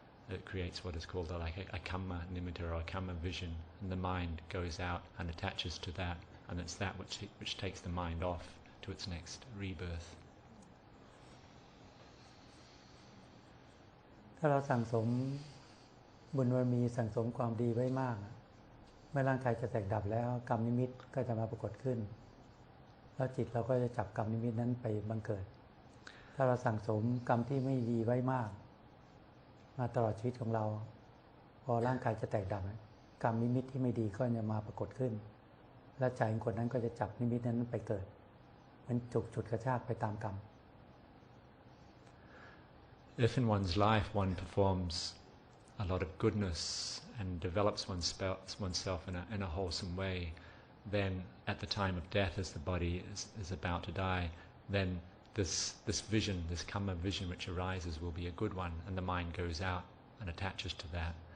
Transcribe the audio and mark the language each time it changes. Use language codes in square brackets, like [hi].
[en] It creates what is called a kamma nimitta or a kamma vision, and the mind goes out and attaches to that, and it's that which takes the mind off to its next rebirth. [th] ถ้าเราสั่งสมบุญบารมีสั่งสมความดีไว้มากเมื่อร่างกายจะแตกดับแล้วกรรมนิมิตก็จะมาปรากฏขึ้นแล้วจิตเราก็จะจับกรรมนิมิตนั้นไปบังเกิดถ้าเราสั่งสมกรรมที่ไม่ดีไว้มากมาตลอดชีวิตของเราพอร่างกายจะแตกดับกรรมนิมิตที่ไม่ดีก็จะมาปรากฏขึ้นและใจของคนนั้นก็จะจับนิมิตนั้นไปเกิดมันฉุดกระชากไปตามกรรม [en] If in one's life one performs a lot of goodness and develops oneself in a wholesome way, then at the time of death, as the body is about to die, then this vision, this kamma vision which arises will be a good one, and the mind goes out and attaches to that.